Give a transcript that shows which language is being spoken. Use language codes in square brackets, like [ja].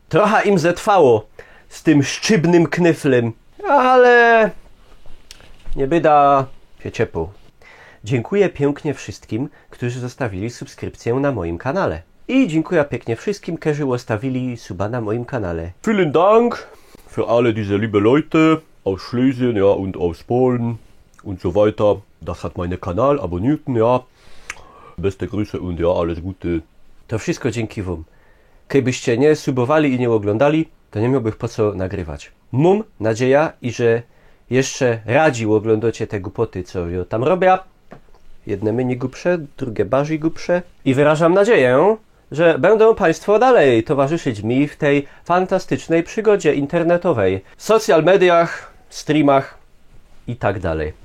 [pl] Trochę im zetrwało z tym szczybnym knyflem, ale nie byda się ciepło. Dziękuję pięknie wszystkim, którzy zostawili subskrypcję na moim kanale. I dziękuję pięknie wszystkim, którzy zostawili suba na moim kanale. [de] Vielen Dank für alle diese liebe Leute aus Schlesien, ja, und aus Polen und so weiter. Das hat meinen Kanal abonnierten, ja. Beste Grüße und ja, alles Gute. [pl] To wszystko dzięki wam. Gdybyście nie subowali i nie oglądali, to nie miałbym po co nagrywać. Mam nadzieję, że jeszcze radzi oglądacie te głupoty, co ja tam robię. Jedne mniej głupsze, drugie bardziej głupsze. I wyrażam nadzieję, że będą Państwo dalej towarzyszyć mi w tej fantastycznej przygodzie internetowej, w social mediach, streamach i tak dalej.